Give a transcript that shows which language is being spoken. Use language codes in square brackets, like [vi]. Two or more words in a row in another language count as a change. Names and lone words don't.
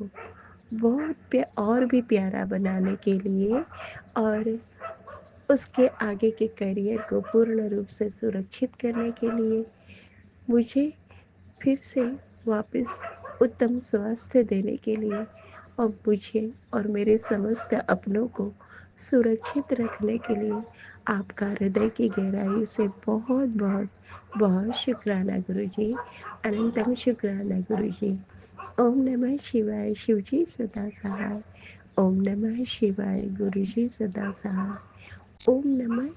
[hi] बहुत और भी प्यारा बनाने के लिए, और इसके आगे के करियर को पूर्ण रूप से सुरक्षित करने के लिए मुझे फिर से वापस उत्तम स्वास्थ्य देने के लिए, और मुझे और मेरे समस्त अपनों को सुरक्षित रखने के लिए आपका हृदय की गहराई से बहुत बहुत बहुत शुकराना गुरु जी, अनंतम शुकराना गुरु जी. [sa] ॐ नमः शिवाय, [hi] शिव जी सदा सहाय. [sa] ॐ नमः शिवाय, [hi] गुरु जी सदा सहाय. [sa] ॐ नमः